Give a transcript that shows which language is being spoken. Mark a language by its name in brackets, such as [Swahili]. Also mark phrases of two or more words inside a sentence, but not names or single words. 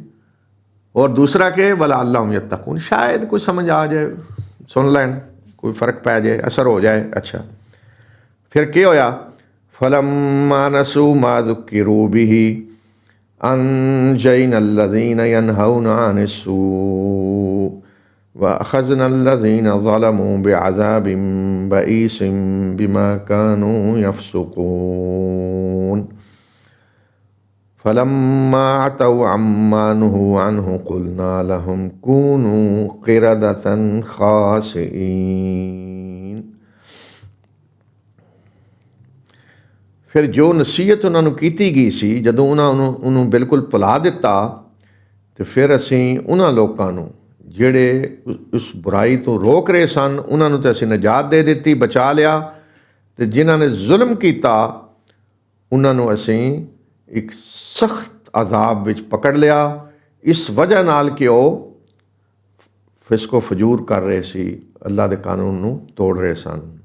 [Punjabi] ਔਰ ਦੂਸਰਾ ਕਿ [Arabic] ولعلهم يتقون, [Punjabi] ਸ਼ਾਇਦ ਕੋਈ ਸਮਝ ਆ ਜਾਏ, ਸੁਣ ਲੈਣ, ਕੋਈ ਫ਼ਰਕ ਪੈ ਜਾਏ, ਅਸਰ ਹੋ ਜਾਏ। ਅੱਛਾ, ਫਿਰ ਕੀ ਹੋਇਆ? [Arabic] فلما نسوا ما ذكروا به أنجينا الذين ينهون عن السوء وأخذنا الذين ظلموا بعذاب بئيس بما كانوا يفسقون فلما عتوا عما نهوا عنه قلنا لهم كونوا قردة خاسئين۔ [Punjabi] ਫਿਰ ਜੋ ਨਸੀਹਤ ਉਹਨਾਂ ਨੂੰ ਕੀਤੀ ਗਈ ਸੀ, ਜਦੋਂ ਉਹਨਾਂ ਨੂੰ ਉਹਨੂੰ ਬਿਲਕੁਲ ਭੁਲਾ ਦਿੱਤਾ, ਤੇ ਫਿਰ ਅਸੀਂ ਉਹਨਾਂ ਲੋਕਾਂ ਨੂੰ ਜਿਹੜੇ ਉਸ ਬੁਰਾਈ ਤੋਂ ਰੋਕ ਰਹੇ ਸਨ, ਉਹਨਾਂ ਨੂੰ ਤਾਂ ਅਸੀਂ ਨਜਾਤ ਦੇ ਦਿੱਤੀ, ਬਚਾ ਲਿਆ, ਅਤੇ ਜਿਨ੍ਹਾਂ ਨੇ ਜ਼ੁਲਮ ਕੀਤਾ ਉਹਨਾਂ ਨੂੰ ਅਸੀਂ ਇੱਕ ਸਖਤ ਅਜ਼ਾਬ ਵਿੱਚ ਪਕੜ ਲਿਆ, ਇਸ ਵਜ੍ਹਾ ਨਾਲ ਕਿ ਉਹ ਫਿਸਕੋ ਫਜੂਰ ਕਰ ਰਹੇ ਸੀ, ਅੱਲਾ ਦੇ ਕਾਨੂੰਨ ਨੂੰ ਤੋੜ ਰਹੇ ਸਨ।